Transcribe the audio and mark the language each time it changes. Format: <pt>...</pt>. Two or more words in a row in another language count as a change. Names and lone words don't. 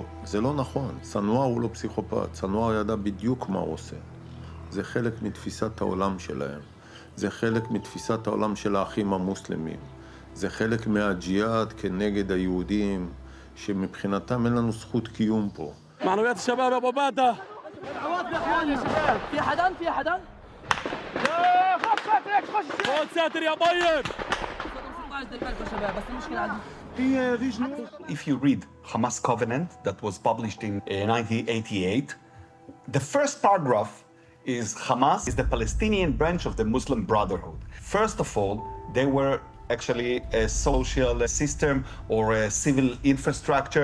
<he>זה לא נכון. סנואר הוא לא פסיכופת. סנואר ידע בדיוק מה הוא עושה. זה חלק מתפיסת העולם שלהם. זה חלק מתפיסת העולם של האחים המוסלמים. זה חלק מהג'יהאד כנגד היהודים. שמבחינתם אין לנו זכות קיום פה.</he> <ar>معنويات الشباب يا ابو باده. دعوات يا اخواني يا شباب. في حدا؟ في حدا؟ يا خذ ساترك خش. خذ ساتر يا بيض.</ar> <en>If you read Hamas Covenant that was published in 1988, the first paragraph is Hamas is the Palestinian branch of the Muslim Brotherhood. First of all, they were actually a social system or a civil infrastructure.</en>